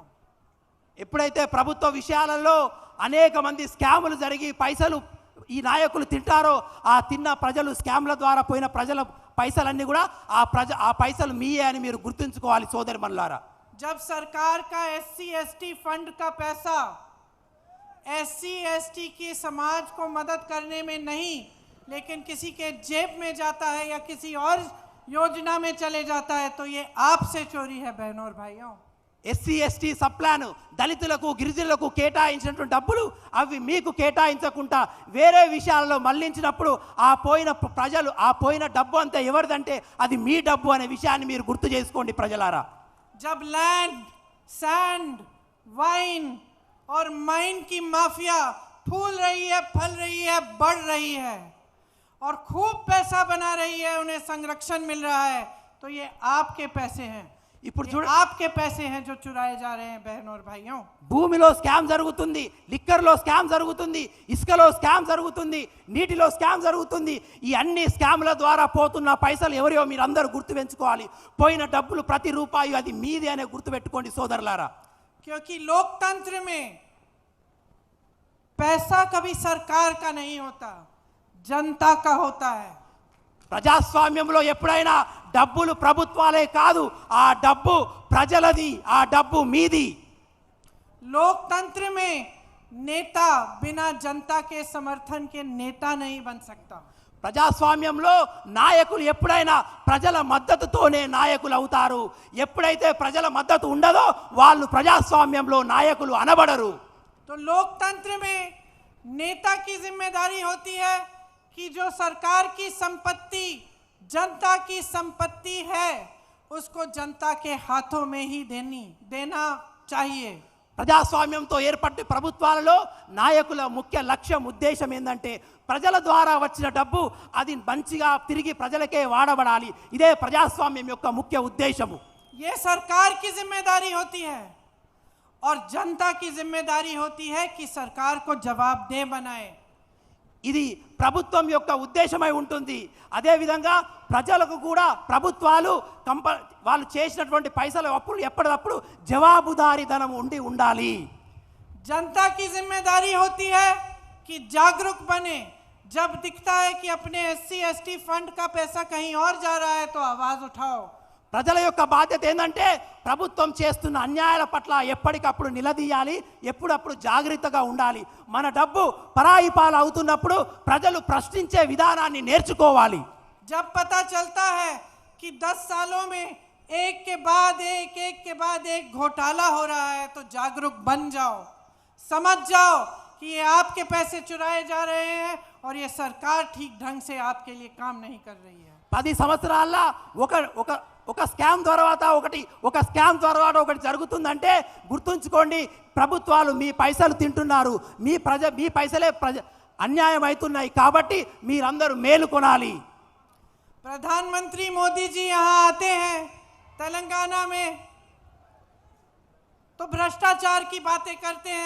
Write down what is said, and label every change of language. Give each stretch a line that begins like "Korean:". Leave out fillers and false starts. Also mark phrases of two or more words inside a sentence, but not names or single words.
Telugu: ఎప్పుడైతే ప్రభుత్వ విషయాలలో అనేక మంది స్కాములు జరిగి పైసలు ఈ నాయకులు తింటారో ఆ తిన్న ప్రజలు స్కామ్ల ద్వారా పోయిన ప్రజల పైసలన్నీ కూడా ఆ పైసలు మీయే అని మీరు గుర్తుంచుకోవాలి సోదరి మనులారా.
Hindi: जब सरकार का SC/ST फंड का पैसा SC/ST के समाज को मदद करने में नहीं, लेकिन किसी के जेब में जाता है या किसी और योजना में चले जाता है, तो ये आपसे चोरी है बहनों और भाइयों.
Telugu: SC/ST
English: sub plan
Telugu: దళితులకు గిరిజనులకు కేటాయించినటువంటి డబ్బులు అవి మీకు కేటాయించకుండా వేరే విషయాలలో మళ్లించినప్పుడు ఆ పోయిన ప్రజలు ఆ పోయిన డబ్బు అంతా ఎవరిదంటే అది మీ డబ్బు అనే విషయాన్ని మీరు గుర్తు చేసుకోండి ప్రజలారా.
Hindi: जब
English: land, sand, wine
Hindi: और माइन की माफिया फूल रही है, फल रही है, बढ़ रही है और खूब पैसा बना रही है, उन्हें संरक्षण मिल रहा है, तो ये आपके पैसे हैं.
Telugu: ఇప్పుడు
Hindi: आपके पैसे हैं जो चुराए जा रहे हैं बहनों और भाइयों.
Telugu: భూమిలో స్కామ్ జరుగుతుంది, లిక్కర్లో స్కామ్ జరుగుతుంది, ఇసుకలో స్కామ్ జరుగుతుంది, నీటిలో స్కామ్ జరుగుతుంది. ఈ అన్ని స్కామ్ల ద్వారా పోతున్న పైసలు ఎవరియో మీరు అందరూ గుర్తు పెంచుకోవాలి. పోయిన డబ్బులు ప్రతి రూపాయి అది మీది అనే గుర్తు పెట్టుకోండి సోదరులారా.
Hindi: क्योंकि लोकतंत्र में पैसा कभी सरकार का नहीं होता, जनता का होता है.
Telugu: ప్రజాస్వామ్యంలో ఎప్పుడైనా డబ్బులు ప్రభుత్వాలే కాదు, ఆ డబ్బు ప్రజలది, ఆ డబ్బు మీది.
Hindi: लोकतंत्र में नेता बिना जनता के समर्थन के नेता नहीं बन सकता.
Telugu: ప్రజాస్వామ్యంలో నాయకులు ఎప్పుడైనా ప్రజల మద్దతుతోనే నాయకులు అవుతారు. ఎప్పుడైతే ప్రజల మద్దతు ఉండదో వాళ్ళు ప్రజాస్వామ్యంలో నాయకులు అనబడరు.
Hindi: तो लोकतंत्र में नेता की जिम्मेदारी होती है कि जो सरकार की संपत्ति जनता की संपत्ति है उसको जनता के हाथों में ही देना चाहिए.
Telugu: ప్రజాస్వామ్యంతో ఏర్పడిన ప్రభుత్వాలలో నాయకుల ముఖ్య లక్ష్యం ఉద్దేశం ఏంటంటే ప్రజల ద్వారా వచ్చిన డబ్బు అది మంచిగా తిరిగి ప్రజలకే వాడబడాలి. ఇదే ప్రజాస్వామ్యం యొక్క ముఖ్య ఉద్దేశము.
Hindi: ये सरकार की जिम्मेदारी होती है और जनता की जिम्मेदारी होती है कि सरकार को जवाबदेह बनाए.
Telugu: ఇది ప్రభుత్వం యొక్క ఉద్దేశమై ఉంటుంది. అదేవిధంగా ప్రజలకు కూడా ప్రభుత్వాలు వాళ్ళు చేసినటువంటి పైసలు అప్పుడు ఎప్పటికప్పుడు జవాబుదారీతనం ఉండాలి.
Hindi: जनता की जिम्मेदारी होती है कि जागरूक बने. जब दिखता है कि अपने SC/ST फंड का पैसा कहीं और जा रहा है तो आवाज उठाओ.
Telugu: ప్రజల యొక్క బాధ్యత ఏంటంటే ప్రభుత్వం చేస్తున్న అన్యాయాల పట్ల ఎప్పటికప్పుడు నిలదీయాలి, ఎప్పుడప్పుడు జాగ్రత్తగా ఉండాలి. మన డబ్బు పరాయి పాలు అవుతున్నప్పుడు ప్రజలు ప్రశ్నించే విధానాన్ని నేర్చుకోవాలి.
Hindi: जब पता चलता है कि 10 सालों में एक के बाद एक घोटाला हो रहा है तो जागरूक बन जाओ, समझ जाओ कि ये आपके पैसे चुराए जा रहे हैं और ये सरकार ठीक ढंग से आपके लिए काम नहीं कर रही है.
Telugu: 10 సంవత్సరాల్లో ఒక స్కామ్ తర్వాత ఒకటి జరుగుతుందంటే గుర్తుంచుకోండి, ప్రభుత్వాలు మీ పైసలు తింటున్నారు, మీ పైసలే అన్యాయం అవుతున్నాయి. కాబట్టి మీరందరూ మేలుకొనాలి.
Hindi: प्रधानमंत्री मोदी जी यहाँ आते हैं तेलंगाना में तो भ्रष्टाचार की बातें करते हैं.